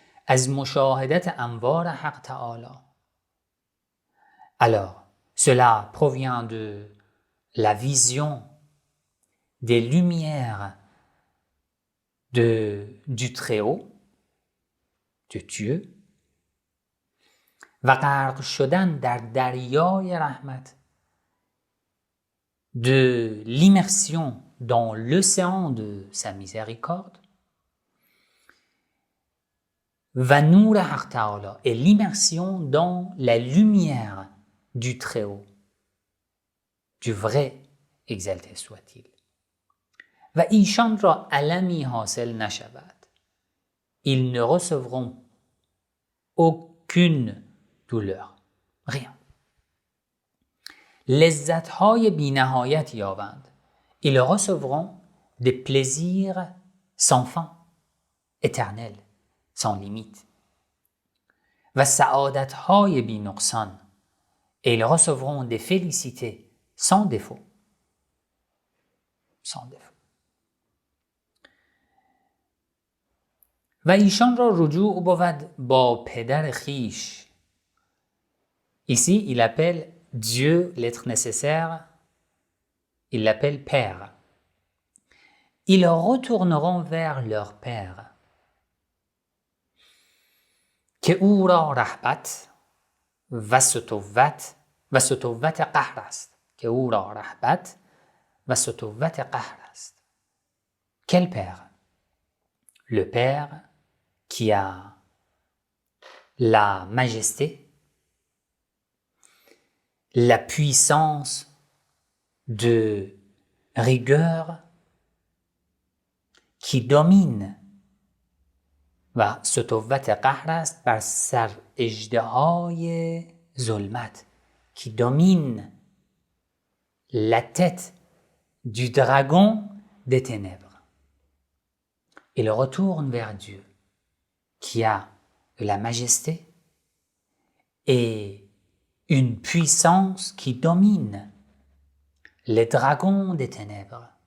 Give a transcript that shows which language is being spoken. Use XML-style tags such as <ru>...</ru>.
<fa>Az mushahadat anvar haq ta'ala.</fa> <fr>Alors, cela provient de la vision des lumières du Très-Haut, de Dieu,</fr> <fa>و غرق شدن در دریای رحمت,</fa> <fr>de l'immersion dans l'océan de sa miséricorde,</fr> <fa>و نور حق تعالی,</fa> <fr>et l'immersion dans la lumière du Très-Haut, du vrai, exalté soit-il.</fr> <fa>و ایشان را علمی حاصل نشود.</fa> <fr>Ils ne recevront aucune douleur.</fr> <fa>Rien. لذت‌های بی‌نهایت یابند.</fa> <fr>Ils recevront des plaisirs sans fin, éternels, sans limite.</fr> <fa>و سعادت‌های بی‌نقصان.</fa> <fr>Et ils recevront des félicités sans défaut. Sans défaut.</fr> <fa>و ایشان را رجوع بود با پدر خیش.</fa> <fr>Ici, il appelle Dieu, l'être nécessaire, il l'appelle Père. Ils retourneront vers leur Père.</fr> <fa>که او را رهبت و ستوت قهر است. که او را رهبت و ستوت قهر است.</fa> <fr>Quel Père? Le Père qui a la majesté, la puissance de rigueur</fr> <fa>کی domine و سطوت قهر است بر سر اژدهای ظلمت.</fa> <fr>qui domine la tête du dragon des ténèbres. Il retourne vers Dieu, qui a de la majesté et une puissance qui domine les dragons des ténèbres.</fr>